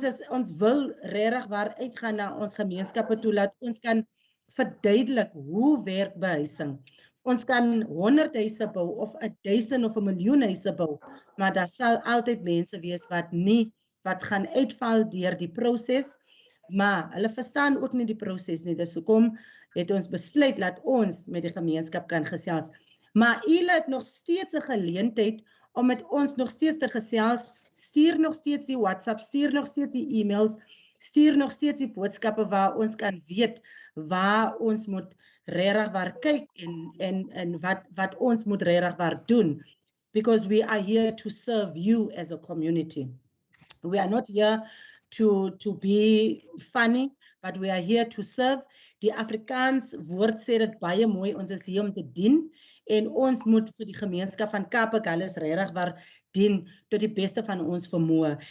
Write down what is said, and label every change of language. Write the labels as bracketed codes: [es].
[af] Ons wil regtig waar uitgaan na ons gemeenskappe toe, laat ons kan verduidelik hoe werk behuising. Ons kan 100 huise bou of 1000 of 1 miljoen huise bou, maar daar sal altyd mense wees wat gaan uitval deur die proses, maar hulle verstaan ook nie die proses nie. Dis hoekom het ons besluit dat ons met die gemeenskap kan gesels. Maar julle het nog steeds 'n geleentheid om met ons nog steeds te gesels. Stuur nog steeds die WhatsApp, stuur nog steeds die e-mails, stuur nog steeds die boodskappe waar ons kan weet waar ons moet regtig waar kyk en wat ons moet regtig waar doen, [en] because we are here to serve you as a community. We are not here to be funny, but we are here to serve. [af] Die Afrikaans woord sê dit baie mooi, ons is hier om te dien, en ons moet vir die gemeenskap van Kaap-Agulhas regtig waar dien tot die beste van ons vermoë.